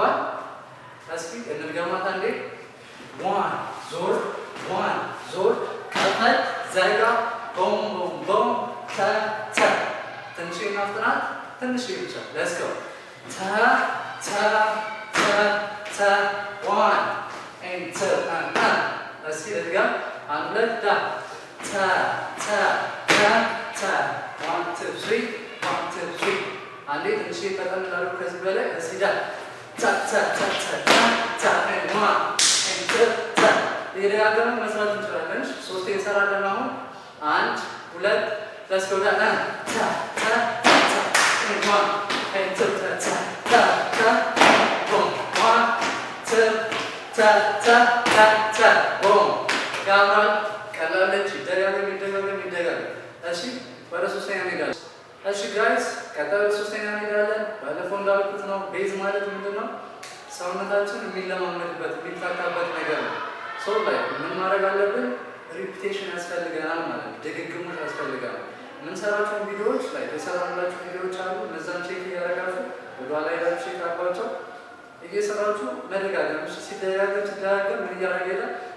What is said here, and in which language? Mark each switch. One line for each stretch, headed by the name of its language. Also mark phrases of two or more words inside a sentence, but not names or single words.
Amharic: እስኪ እንድገማት አንዴ። 1 ዞር 1 ዞር ከፈት ዘጋ ቦም ቦም ቦም ታ ታ። ትንሽ እናፍጥናት ትንሽ ብቻ።
English: let's go።
Amharic: ታ ታ ታ ታ
English: 1 and 2 and
Amharic: እስኪ ልድገም። አንድ ሁለት ታ ታ ታ ታ ታ 1 2 3 1 2 3። አንዴ ትንሽ ፈጠን እንዳልኩ ከዚህ በላይ እስኪ ዳ ታ ታ ታ ታ ታ
English: and 1 and 2
Amharic: ታ። እየደጋገምን መስራት እንችላለን። ሶስቴ እንሰራለን። አሁን አንድ ሁለት
English: let's go።
Amharic: ታ ታ ታ ታ
English: and 1 and 2
Amharic: ታ ታ ታ ቦም 1 2 ታ ታ ታ ታ ቦም። ያምራል። ቀላለች። ይደጋገም ይደጋገም ይደጋገም። እሺ ወደ ሶስተኛ እንሄዳለን። እሺ ጋይስ ቀጣይ ወደ ሶስተኛ እንሄዳለን። ባለፈው እንዳልኩት ነው ቤዝ ማለት ምንድን ነው? ሰውነታችን የሚለማመድበት የሚታካበት ነገር ነው። ሰው ላይ ምን ማድረግ አለብን? ሪፒቴሽን ያስፈልገናል ማለት ነው። ድግግሞሽ ያስፈልገናል። የምንሰራቸውን ቪዲዮዎች ላይ የሰራላችሁ ቪዲዮዎች አሉ። እነዛን ቼክ እያደረጋችሁ ወደኋላ ሄዳችሁ ቼክ አድርጓቸው እየሰራችሁ መደጋገም። ሲደጋገም ምን እያደረገ ይሄዳል?